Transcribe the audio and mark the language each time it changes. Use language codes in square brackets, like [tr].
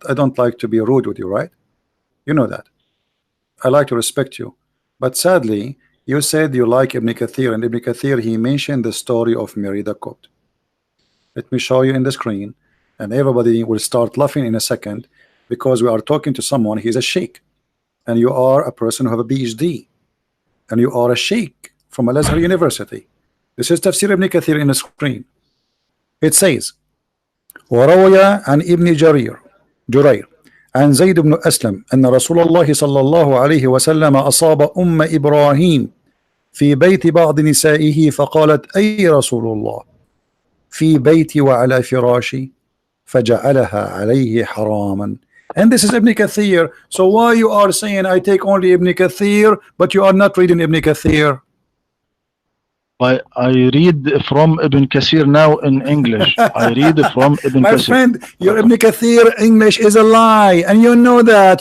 [en] I don't like to be rude with you, right? You know that. I like to respect you, but sadly, you said you like Ibn Kathir, and Ibn Kathir he mentioned the story of Mary the Copt. Let me show you in the screen, and everybody will start laughing in a second, because we are talking to someone. He's a sheikh, and you are a person who have a PhD, and you are a sheikh from Al-Azhar University. This is Tafsir Ibn Kathir in the screen. [ar] It says, وروي عن ابن جرير عن زيد بن أسلم أن رسول الله صلى الله عليه وسلم أصاب أم إبراهيم في بيت بعض نسائه فقالت أي رسول الله في بيتي وعلى فراشي فجعلها عليه حراما. [en] And this is Ibn Kathir. So why you are saying I take only Ibn Kathir, but you are not reading Ibn Kathir? I read from Ibn Kathir now in English. I read from Ibn My Kathir. friend, your Ibn Kathir English is a lie, and you know that.